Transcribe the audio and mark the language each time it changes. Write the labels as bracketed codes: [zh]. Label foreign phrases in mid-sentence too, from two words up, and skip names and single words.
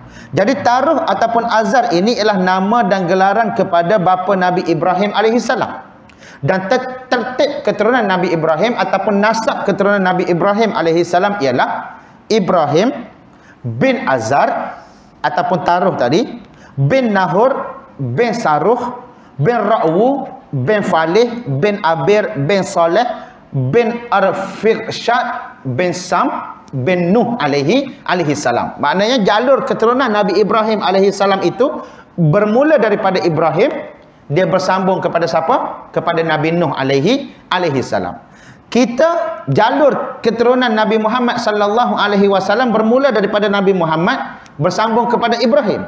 [ms] Jadi Taruh ataupun Azar ini ialah nama dan gelaran kepada bapa Nabi Ibrahim alaihissalam. Dan tertib keturunan Nabi Ibrahim ataupun nasab keturunan Nabi Ibrahim alaihissalam ialah Ibrahim bin Azar ataupun Taruh tadi, bin Nahur, bin Saruh, bin Ra'wu, bin Falih, bin Abir, bin Saleh, bin Arfiqshad, bin Sam, bin Nuh alaihissalam. Maknanya jalur keturunan Nabi Ibrahim alaihissalam itu bermula daripada Ibrahim, dia bersambung kepada siapa? Kepada Nabi Nuh alaihissalam. Kita jalur keturunan Nabi Muhammad sallallahu alaihi wasallam bermula daripada Nabi Muhammad bersambung kepada Ibrahim.